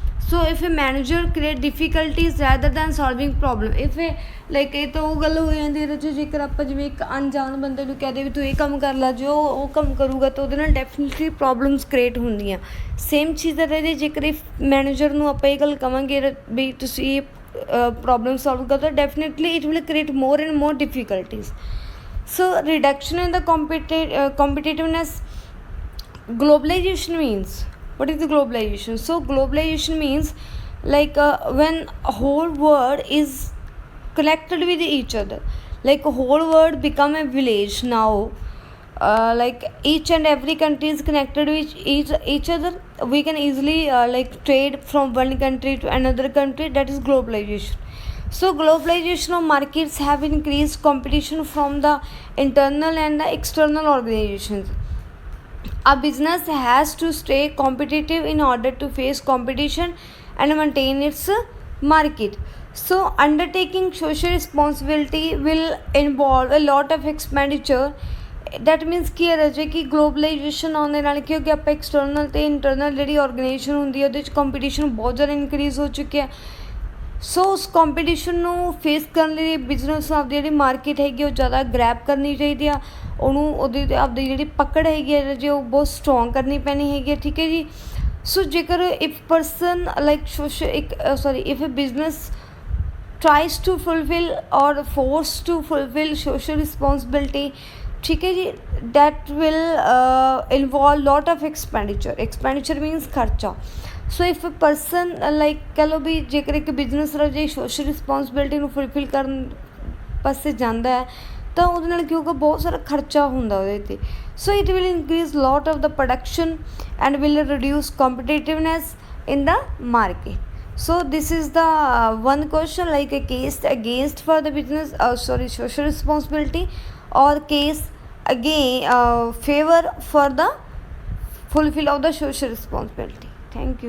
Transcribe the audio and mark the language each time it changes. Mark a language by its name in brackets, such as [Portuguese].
[English] so if a manager create difficulties rather than solving problem, if like [Punjabi] ਇਹ ਤਾਂ ਉਹ ਗੱਲ ਹੋ ਜਾਂਦੀ ਇਹਦੇ 'ਚ, ਜੇਕਰ ਆਪਾਂ ਜਿਵੇਂ ਇੱਕ ਅਣਜਾਣ ਬੰਦੇ ਨੂੰ ਕਹਿ ਦੇ ਵੀ ਤੂੰ ਇਹ ਕੰਮ ਕਰ ਲੈ, ਜੋ ਉਹ ਕੰਮ ਕਰੂਗਾ ਤਾਂ ਉਹਦੇ ਨਾਲ ਡੈਫੀਨਿਟਲੀ ਪ੍ਰੋਬਲਮਸ ਕ੍ਰੀਏਟ ਹੁੰਦੀਆਂ। ਸੇਮ ਚੀਜ਼ ਹੈ ਜੇਕਰ ਇਫ ਮੈਨੇਜਰ ਨੂੰ ਆਪਾਂ ਇਹ ਗੱਲ ਕਹਾਂਗੇ ਵੀ ਤੁਸੀਂ ਇਹ ਪ੍ਰੋਬਲਮ ਸੋਲਵ ਕਰੋ, ਤਾਂ definitely [English] It will create more and more difficulties. So reduction in the competitiveness. Globalization means, what is the globalization? So globalization means like when whole world is connected with each other, like whole world become a village now. Like each and every country is connected with each other. We can easily like trade from one country to another country. That is globalization. So globalization of markets have increased competition from the internal and the external organizations. A business has to stay competitive in order to face competition and maintain its market. So undertaking social responsibility will involve a lot of expenditure. That means [Punjabi] ਕੀ ਹੈ ਜੇ ਕਿ globalisation ਆਉਣ ਦੇ ਨਾਲ ਕੀ ਹੋ ਗਿਆ, ਆਪਾਂ external ਅਤੇ ਇੰਟਰਨਲ ਜਿਹੜੀ ਆਰਗੇਨਾਈਜੇਸ਼ਨ ਹੁੰਦੀ ਹੈ ਉਹਦੇ 'ਚ ਕੰਪੀਟੀਸ਼ਨ ਬਹੁਤ ਜ਼ਿਆਦਾ ਇਨਕਰੀਜ਼ ਹੋ ਚੁੱਕਿਆ। ਸੋ ਉਸ ਕੰਪੀਟੀਸ਼ਨ ਨੂੰ ਫੇਸ ਕਰਨ ਲਈ ਬਿਜ਼ਨਸ ਆਪਦੀ ਜਿਹੜੀ ਮਾਰਕੀਟ ਹੈਗੀ ਉਹ ਜ਼ਿਆਦਾ ਗ੍ਰੈਬ ਕਰਨੀ ਚਾਹੀਦੀ ਆ, ਉਹਨੂੰ ਉਹਦੇ 'ਤੇ ਆਪਦੀ ਜਿਹੜੀ ਪਕੜ ਹੈਗੀ ਹੈ ਜੇ ਉਹ ਬਹੁਤ ਸਟਰੋਂਗ ਕਰਨੀ ਪੈਣੀ ਹੈਗੀ ਹੈ, ਠੀਕ ਹੈ ਜੀ। [English] so ਜੇਕਰ if person like if a business tries to fulfill or forced to fulfill social responsibility, [Punjabi] ठीक है जी, [English] that will involve lot of expenditure means खर्चा। So if a person like [Punjabi] कह लो भी जेकर एक बिजनेस ਜੇ ਸੋਸ਼ਲ ਰਿਸਪੋਂਸਿਬਿਲਿਟੀ ਨੂੰ ਫੁਲਫਿਲ ਕਰਨ ਪਾਸੇ ਜਾਂਦਾ ਹੈ ਤਾਂ ਉਹਦੇ ਨਾਲ ਕੀ ਹੋਊਗਾ, ਬਹੁਤ ਸਾਰਾ ਖਰਚਾ ਹੁੰਦਾ ਉਹਦੇ 'ਤੇ। So [English] It will increase lot of ਦਾ production and will reduce competitiveness in the market. So this is the one question, like a case against for the business social responsibility, or case again favor for the fulfill of the social responsibility. Thank you.